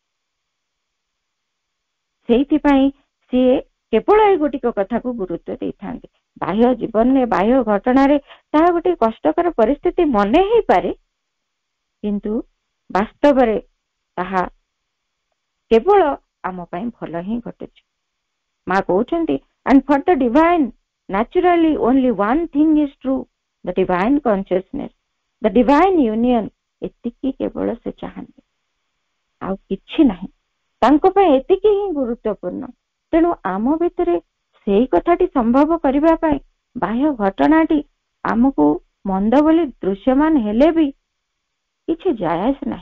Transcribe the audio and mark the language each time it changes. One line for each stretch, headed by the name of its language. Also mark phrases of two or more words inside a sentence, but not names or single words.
Odia: ସେଇଥିପାଇଁ ସିଏ କେବଳ ଏଇ ଗୋଟିକ କଥାକୁ ଗୁରୁତ୍ୱ ଦେଇଥାନ୍ତି। ବାହ୍ୟ ଜୀବନରେ, ବାହ୍ୟ ଘଟଣାରେ ତାହା ଗୋଟେ କଷ୍ଟକର ପରିସ୍ଥିତି ମନେ ହେଇପାରେ, କିନ୍ତୁ ବାସ୍ତବରେ ତାହା କେବଳ ଆମ ପାଇଁ ଭଲ ହିଁ ଘଟୁଛି। ମା କହୁଛନ୍ତି,
English: and for the divine, naturally only one thing is true, the divine consciousness, the divine union।
Odia: ଏତିକି କେବଳ ସେ ଚାହାନ୍ତି, ଆଉ କିଛି ନାହିଁ। ତାଙ୍କ ପାଇଁ ଏତିକି ହିଁ ଗୁରୁତ୍ୱପୂର୍ଣ୍ଣ। ତେଣୁ ଆମ ଭିତରେ ସେଇ କଥାଟି ସମ୍ଭବ କରିବା ପାଇଁ ବାହ୍ୟ ଘଟଣାଟି ଆମକୁ ମନ୍ଦ ବୋଲି ଦୃଶ୍ୟମାନ ହେଲେ ବି କିଛି ଯାଏସ ନାହିଁ।